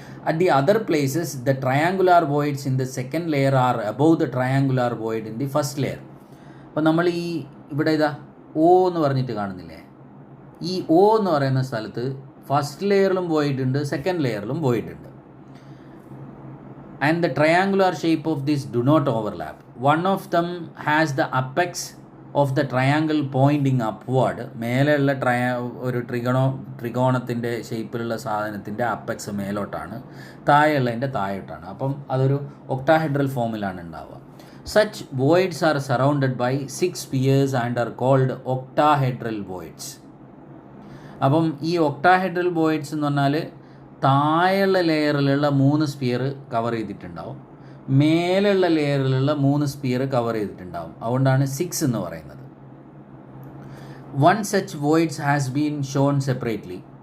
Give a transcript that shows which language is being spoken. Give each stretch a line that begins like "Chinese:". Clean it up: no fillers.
English: At the other places, the triangular voids in the second layer are above the triangular void in the first layer.
Malayalam: അപ്പോൾ നമ്മൾ ഇവിടെ ഓ എന്ന് പറഞ്ഞിട്ട് കാണുന്നില്ലേ, ഈ ഓ എന്ന് പറയുന്ന സ്ഥലത്ത് ഫസ്റ്റ് ലെയറിലും വോയിഡ് ഉണ്ട്, സെക്കൻഡ് ലെയറിലും വോയിഡ് ഉണ്ട്.
English: And the triangular shape of these do not overlap. One of them has the apex of the triangle pointing upward.
Malayalam: മേലെയുള്ള ഒരു ത്രികോണത്തിൻ്റെ ഷേപ്പിലുള്ള സാധനത്തിൻ്റെ അപ്പെക്സ് മേലോട്ടാണ്, താഴെയുള്ളതിൻ്റെ താഴോട്ടാണ്. അപ്പം അതൊരു ഒക്ടാഹെഡ്രൽ ഫോമിലാണ് ഉണ്ടാവുക.
English: Such voids are surrounded by 6 spheres and are called octahedral voids.
Malayalam: അപ്പം ഈ ഒക്ടാഹെഡ്രൽ വോയിഡ്സ് എന്ന് പറഞ്ഞാൽ താഴെയുള്ള ലെയറിലുള്ള 3 സ്പിയർ കവർ ചെയ്തിട്ടുണ്ടാവും, മേലുള്ള ലെയറിലുള്ള 3 സ്പിയർ കവർ ചെയ്തിട്ടുണ്ടാവും. അതുകൊണ്ടാണ് 6 എന്ന് പറയുന്നത്.
English: 1 such voids has been shown separately.